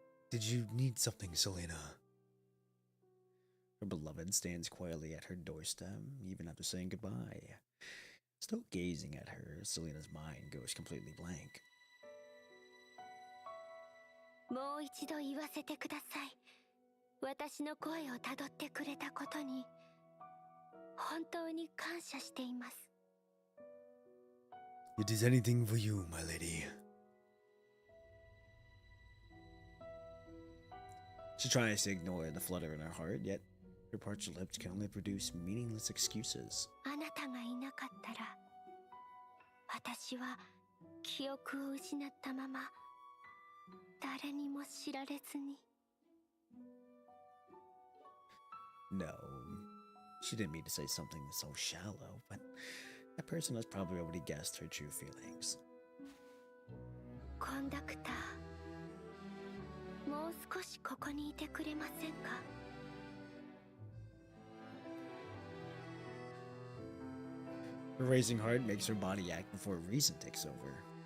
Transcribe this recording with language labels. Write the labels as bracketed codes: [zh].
[en] Did you need something, Selena? Her beloved stands quietly at her doorstep, even after saying goodbye. Still gazing at her, Selena's mind goes completely blank. [ja] もう一度言わせてください。私の声をたどってくれたことに本当に感謝しています。 [en] It is anything for you, my lady. She tries to ignore the flutter in her heart, yet her parched lips can only produce meaningless excuses. [ja] あなたがいなかったら私は記憶を失ったまま誰にも知られずに。 [en] No, she didn't mean to say something so shallow, but that person has probably already guessed her true feelings. [ja] コンダクター、もう少しここにいてくれませんか? [en] Her racing heart makes her body act before reason takes over.